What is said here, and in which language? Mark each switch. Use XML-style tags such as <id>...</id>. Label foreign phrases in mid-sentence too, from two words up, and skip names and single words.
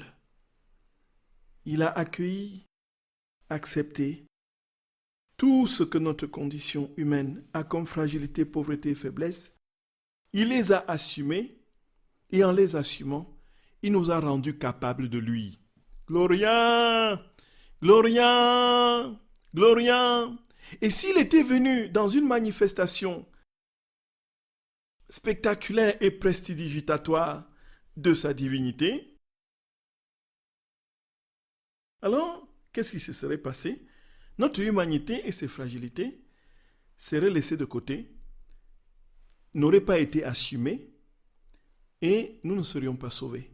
<fr>Il a accueilli, accepté tout ce que notre condition humaine a comme fragilité, pauvreté et faiblesse. Il les a assumés et en les assumant, il nous a rendus capables de lui.</fr> <la>Gloria! Gloria! Gloria!</la> <fr>Et s'il était venu dans une manifestation spectaculaire et prestidigitatoire de sa divinité, alors, qu'est-ce qui se serait passé? Notre humanité et ses fragilités seraient laissées de côté, n'auraient pas été assumées, et nous ne serions pas sauvés.</fr>